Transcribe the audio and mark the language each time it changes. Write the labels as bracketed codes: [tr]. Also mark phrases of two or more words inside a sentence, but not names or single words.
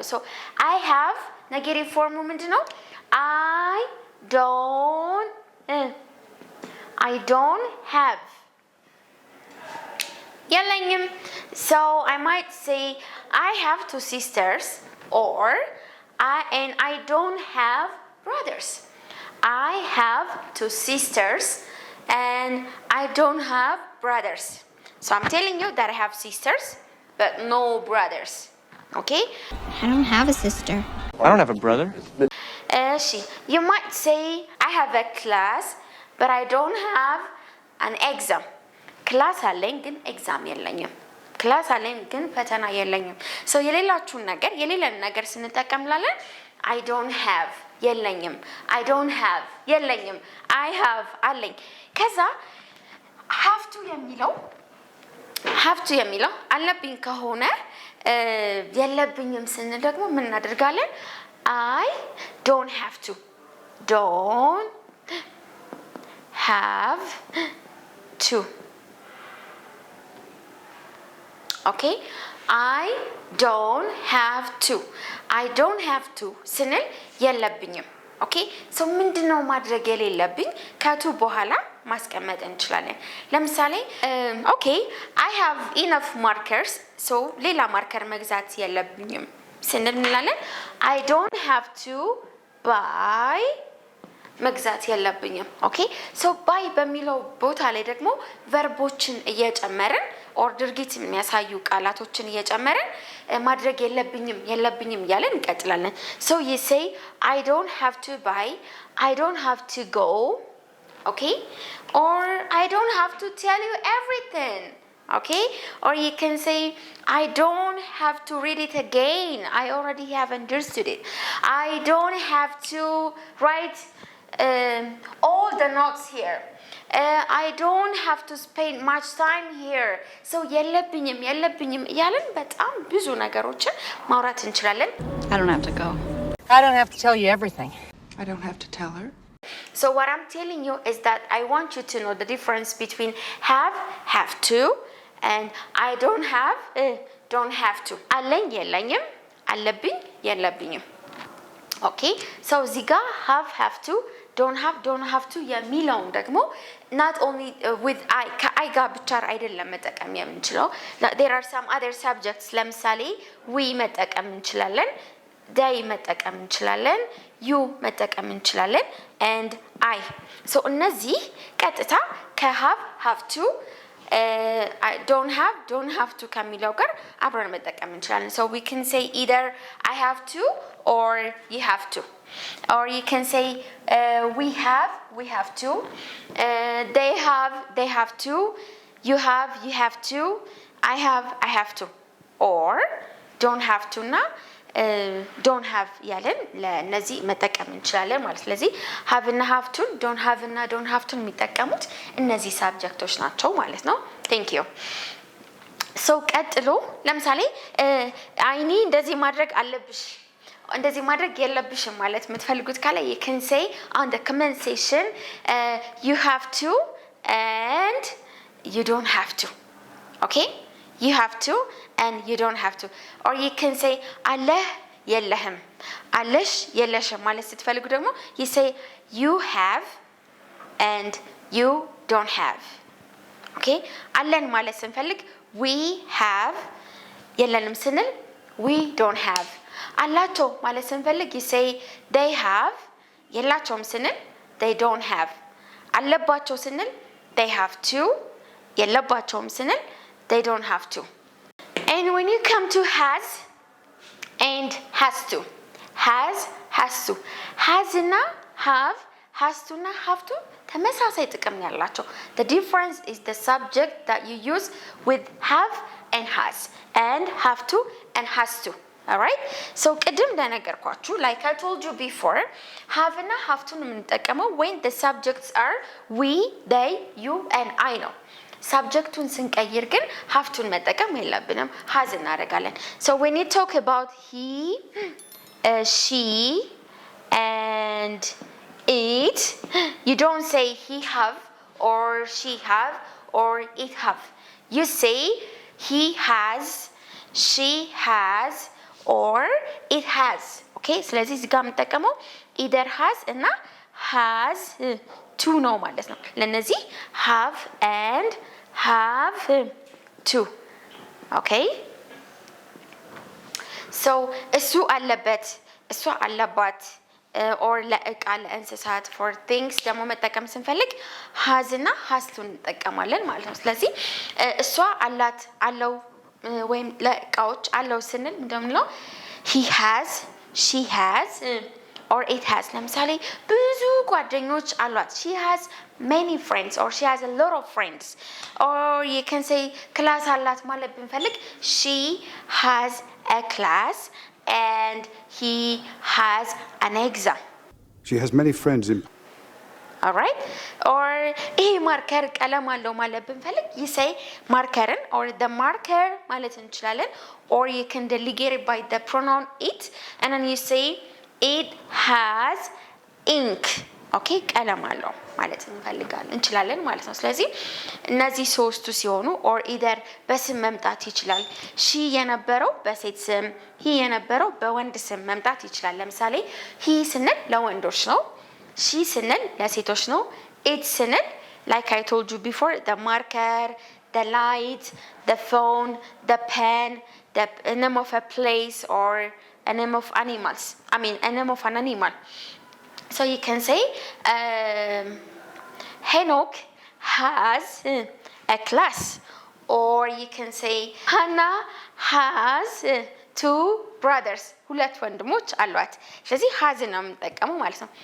[en] so I have [am] ኔጌቲቭ ፎርሙ ምንድነው? [en] I don't I don't have የለኝም so I might say I have 2 sisters or I don't have brothers I have 2 sisters and I don't have brothers so I'm telling you that I have sisters but no brothers okay I don't have a sister. I don't have a brother. You might say I have a class but I don't have an exam [am] ክላስ አለኝ ግን ኤግዛም የለኝም ክላስ አለኝ ግን ፈተና የለኝም so የሌላችሁን ነገር የሌለን ነገር ስንጠቀምላለን [en] I don't have [am] የለኝም [en] I don't have [am] የለኝም [en] I have [am] አለኝ ከዛ [en] have to [am] የሚለው አለብኝ ከሆነ የለብኝም ስንል ደግሞ ምን እናደርጋለን [en] I don't have to okay I don't have to [am] ስንል የለብኝም [en] okay so [am] ምንድነው ማድረግ የሌለብኝ ከቱ በኋላ ማስቀመጥ እንችላለን ለምሳሌ [en] okay I have enough markers so [am] ሌላ ማርከር መግዛት የለብኝም ስንል እንላለን [en] I don't have to buy [am] መግዛት የለብኝም [en] okay so buy [am] በሚለው ቦታ ላይ ደግሞ ቨርቦችን እየጨመርን or ድርጊት የሚያሳዩ ቃላቶችን እየጨመርን ማድረግ የለብኝም ያለን እንቀጥላለን [en] so you say I don't have to buy I don't have to go okay or I don't have to tell you everything okay or you can say I don't have to read it again I already have understood it I don't have to write all the notes here I don't have to spend much time here so [am] የለብኝም ያለን በጣም ብዙ ነገሮችን ማውራት እንችላለን [en] I don't have to go. I don't have to tell you everything. I don't have to tell her. so what I'm telling you is that I want you to know the difference between have to and I don't have to [am] አለኝ የለኝም አለብኝ የለብኝም [en] okay so [am] እዚህ ጋር [en] have to don't have to [am] የሚለውን ደግሞ [en] not only with I [am] ጋር ብቻ አይደለም መጠቀም የምንችለው [en] there are some other subjects ለምሳሌ we [am] መጠቀም እንችላለን [en] they [am] መጠቀም እንችላለን [en] you [am] መጠቀም እንችላለን [en] and I so [am] እነዚህ ቀጥታ [en] have to I don't have to [am] ከሚለው ጋር አብረን መጠቀም እንችላለን [en] so we can say either I have to or you have to or you can say we have to they have to you have to I have to or don't have to [am] ና [en] don't have [am] ያለን ለነዚህ መጠቀም እንችላለን ማለት ስለዚህ have እና [en] have to don't have [am] እና [en] don't have to [am] የሚጠቀሙት እነዚህ ሳብጀክቶች ናቸው ማለት ነው [en] thank you so [am] ቀጥሎ ለምሳሌ አይኒ እንደዚህ ማድረግ አለብሽ እንደዚህ ማድረግ የለብሽም ማለት የምትፈልጉት ካለ [en] you can say on the comment section you have to and you don't have to okay you have to and you don't have to or you can say [am] አለህ የለህም አለሽ የለሽም ማለት ስትፈልጉ ደግሞ [en] you say you have and you don't have okay [am] አለን ማለት ስንፈልግ [en] we have [am] የለንም ስንል [en] we don't have [am] አላቸው ማለት ስንፈልግ [en] you say they have [am] የላቸውም ስንል [en] they don't have [am] አለባቸው ስንል [en] they have to [am] የለባቸውም ስንል [en] they don't have to and when you come to has and has to has እና have has to እና have to [am] ተመሳሳይ ጥቅም ያላቸው [en] the difference is the subject that you use with have and has and have to and has to all right so [am] ቅድም እንደነገርኳችሁ [en] like I told you before have እና have to የምንጠቀመው when the subjects are we they you and I [am] ነው subjecቱን ስንቀይር ግን [en] have to [am] መጠቀም የለብንም has እናደርጋለን [en] so when you talk about he she and it you don't say he have or she have or it have you say he has she has or it has okay [am] ስለዚህ እዚህ ጋር የምንጠቀመው [en] either has እና has to [am] ነው ማለት ነው ለነዚህ [en] have and have to okay [am] so እሱ አለበት እሷ አለባት or ለእቃ ለእንስሳት [en] for things [am] ደግሞ መጠቀም ስንፈልግ has እና [en] has to [am] እንጠቀማለን ማለት ነው ስለዚህ እሷ አላት አለው ወይም ለእቃዎች አለው ስንል እንደምንለው [en] he has she has or it has [am] ለምሳሌ ብዙ ጓደኞች አሏት [en] she has many friends or she has a lot of friends or you can say class [am] አላት ማለት ብንፈልግ [en] she has a class and he has an exam she has many friends in all right or [am] ይሄ ማርከር ቀለም አለው ማለት ብንፈልግ [en] you say ማርከርን or the marker [am] ማለት እንችላለን [en] or you can delegate it by the pronoun it and then you say it has ink okay [am] ቀለም አለው ማለት እንችላለን ማለት ነው ስለዚህ እነዚህ ሶስቱ ሲሆኑ [en] or either [am] በስም መምጣት ይችላል she የነበረው በሴት ስም [en] he [am] የነበረው በወንድ ስም መምጣት ይችላል ለምሳሌ [en] he [am] ስንል ለወንዶች ነው [en] she [am] ስንል ለሴቶች ነው [en] it ስንል like I told you before the marker the light the phone the pen the name of a place or a name of animals a name of an animal so you can say Henok has a class or you can say Hannah has two brothers [am] ሁለት ወንድሞች አሏት ስለዚህ has ነው የምንጠቀመው ማለት ነው